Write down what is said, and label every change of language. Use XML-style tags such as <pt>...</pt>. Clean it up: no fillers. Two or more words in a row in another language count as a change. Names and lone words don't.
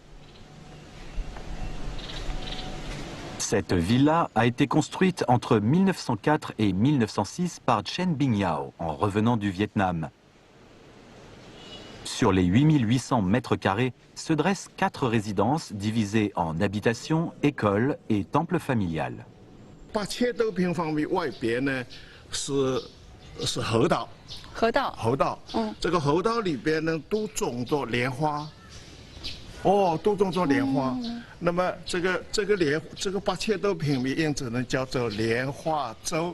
<fr>Cette villa a été construite entre 1904 et 1906 par Chen Bingyao, en revenant du Vietnam. Sur les 8800 mètres carrés se dressent 4 résidences divisées en habitations, écoles et temple familial.</fr> <zh>8 多平方米外边呢是河道，这个河道里边呢都种着莲花，都种着莲花。那么这个8千多平米，因此呢叫做莲花洲。</zh>